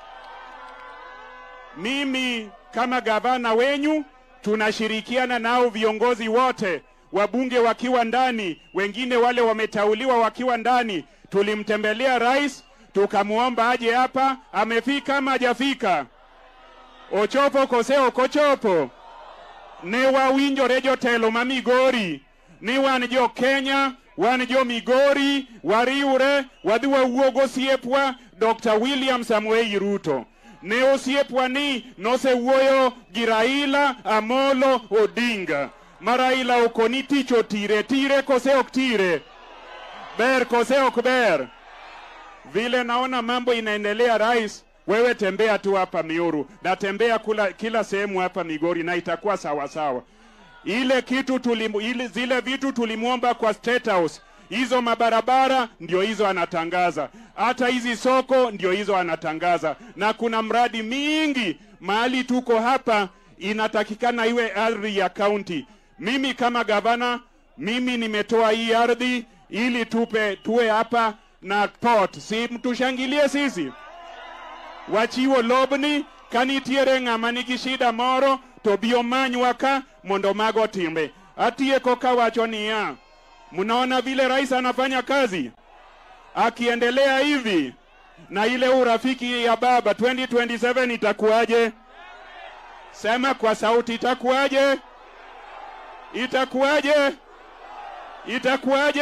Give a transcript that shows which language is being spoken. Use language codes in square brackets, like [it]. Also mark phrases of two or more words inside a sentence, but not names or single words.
[sw] Mimi kama gavana wenyu tunashirikiana nao viongozi wote, wabunge wakiwa ndani, wengine wale wametauliwa wakiwa ndani. Tulimtembelea rais, tukamuomba aje hapa. Amefika ama hajafika? [luo] Ochopo koseo kochopo. Ne wawinjo rejo telo ma Migori, ni wan jo Kenya, wan jo Migori, wariure, wadhi wawuogo siepwa Dr. William Samoei Ruto. Ne osiepwa ni nosewuoyo gi Raila Amolo Odinga. Maraila okoni tich otire, tire kose ok tire? Ber kose ok ber? [sw] Vile naona mambo inaendelea rais, wewe tembea tu hapa Miuru, na tembea kila sehemu hapa Migori na itakuwa sawa sawa. Zile vitu tulimuomba kwa [en] State House, [sw] hizo mabarabara ndio hizo anatangaza. Hata hizi soko ndio hizo anatangaza. Na kuna mradi mingi mahali tuko hapa inatakikana iwe ardhi ya county. Mimi kama gavana, mimi nimetoa hii ardhi ili tuwe hapa na port. Si mtushangilie sisi. [luo] Wachiwo lobni kanitiere ng'ama nigi shida moro to biomanywa ka mondo mago timbe. Atieko kawacho niya, [sw] mnaona vile rais anafanya kazi? Akiendelea hivi na ile urafiki ya baba, 2027 itakuwaje? Sema kwa sauti, itakuwaje? Itakuwaje? Itakuwaje?